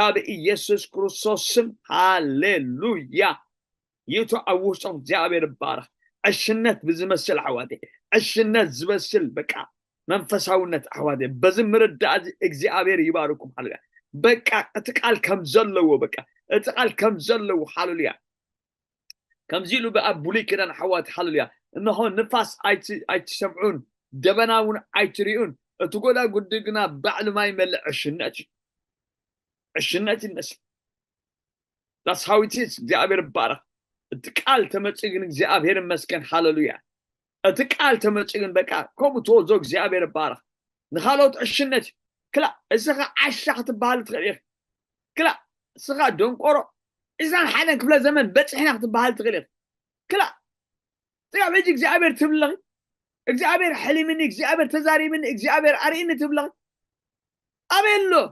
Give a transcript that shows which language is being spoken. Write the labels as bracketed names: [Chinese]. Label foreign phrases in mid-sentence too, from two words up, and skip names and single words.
[Tigrinya] በኢየሱስ ክርስቶስ ስም ሃሌሉያ ይእቶ ኣብ ውሽጥኩም እግዚአብሔር ይባረኽ ዕሽነት ብዝመስል ኣሕዋቴ ዕሽነት ዝመስል በቃ መንፈሳውነት ኣሕዋቴ በዚ ምርዳእ እግዚአብሔር ይባርኩም ሃሌሉያ በቃ እቲ ቃል ከም ዘለዎ በቃ እቲ ቃል ከም ዘለዎ ሃሌሉያ ከምዚ ኢሉ በኣብ ብሉይ ኪዳን ኣሕዋት ሃሌሉያ እንሆ ንፋስ ኣይትሰምዑን ደበናውን ኣይትሪኡን እቲ ጎዳጉዲ ግና ባዕሉ ማይ መልእ ዕሽነት ይመስል [English] that's how it is [Tigrinya] እግዚአብሔር ይባረኽ እቲ ቃል ተመጽእ ግን እግዚአብሔር ይመስገን ሃሌሉያ እቲ ቃል ተመጽእ ግን በቃ ከምኡ ተወዞ እግዚአብሔር ይባረኽ ንኻልኦት ዕሽነት ክላ እስኻ ዓሻኽ ክትበሃል ትኽእል ኢኻ ክላ እስኻ ደንቆሮ እዛን ሓደ ክፍለ ዘመን በፅሕና ክትበሃል ትኽእል ኢኻ ክላ ጥጋብ ሕጂ እግዚአብሔር ትብለኺ እግዚአብሔር ሕሊምኒ እግዚአብሔር ተዛሪብኒ እግዚአብሔር ኣርኢኒ ትብለኺ ኣበሎ